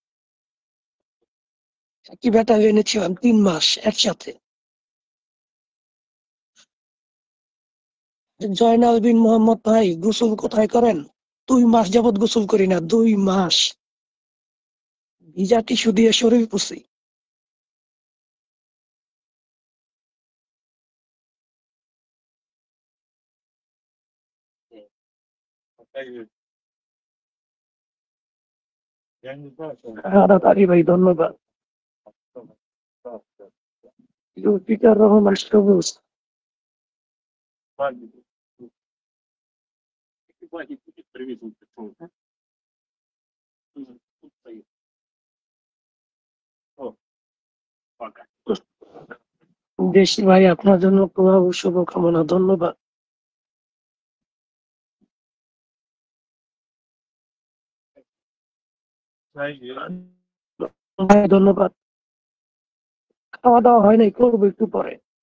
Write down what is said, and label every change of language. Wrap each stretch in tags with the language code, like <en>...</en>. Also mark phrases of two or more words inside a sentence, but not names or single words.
<bn>একই ব্যাটালিয়নে ছিলাম 3 মাস একসাথে। জয়নাল বিন মোহাম্মদ ভাই, গোসল কোথায় করেন? 2 মাস যাবত গোসল করি না, 2 মাস ভিজা টিস্যু দিয়ে শরীর পুষি।</bn> <ru>Я не знаю, что</ru> <bn>তাড়াতাড়ি ভাই, ধন্যবাদ। জুলফিকার রহমান সবুজ,</bn> <ru>Хватит будет привезут. Тут стоит. О, пока.</ru> <bn>দেশি ভাই, আপনার জন্য প্রভাব শুভকামনা, ধন্যবাদ ভাই, ধন্যবাদ। খাওয়া দাওয়া হয় নাই, করবো একটু পরে।</bn>